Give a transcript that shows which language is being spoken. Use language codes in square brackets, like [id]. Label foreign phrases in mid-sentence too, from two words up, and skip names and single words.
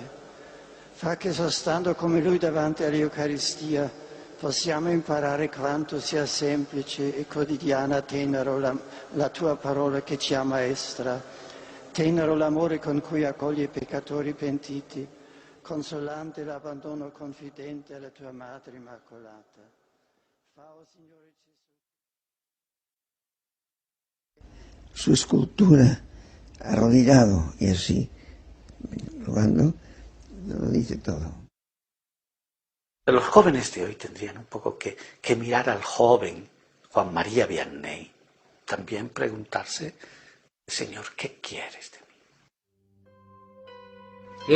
[it] Fa che sostando come lui davanti all'Eucaristia possiamo imparare quanto sia semplice e quotidiana tenero la tua parola che ci ammaestra, tenero l'amore con cui accoglie i peccatori pentiti, consolante l'abbandono confidente alla tua Madre Immacolata. Fa, oh Signore Gesù. [es] Su escultura, arrodillado y así, rogando, lo dice todo. Los jóvenes de hoy tendrían un poco que mirar al joven Juan María Vianney, también preguntarse, Señor, ¿qué quieres de mí?